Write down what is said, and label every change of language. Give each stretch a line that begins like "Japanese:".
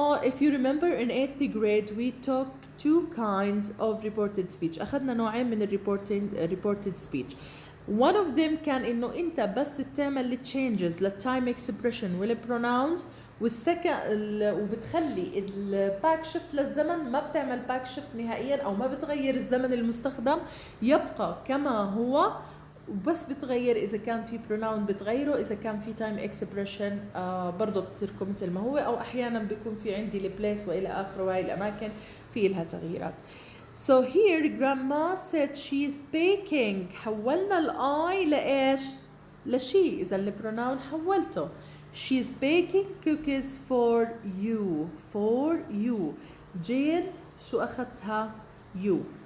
English: If you remember in 8th grade we took two kinds of reported speech.
Arabic: أخذنا نوعين من reported speech.
English: One of them
Arabic: كان إنه أنت بس بتعمل changes للtime expression والpronouns، وبتخلي الباك شيفت للزمن، ما بتعمل باك شيفت نهائيا أو ما بتغير الزمن المستخدم، يبقى كما هو وبس بتغير إذا كان في pronoun بتغيره، إذا كان في time expression برضه بتتركه مثل ما هو، أو أحيانا بيكون في عندي البليس وإلى آخره، وهي الأماكن في إلها تغييرات.
English: So here grandma said she's baking.
Arabic: حولنا الآي لإيش؟ لشي. إذا البروناون حولته.
English: She's baking cookies for you. For you.
Arabic: جين شو أخذتها؟ you.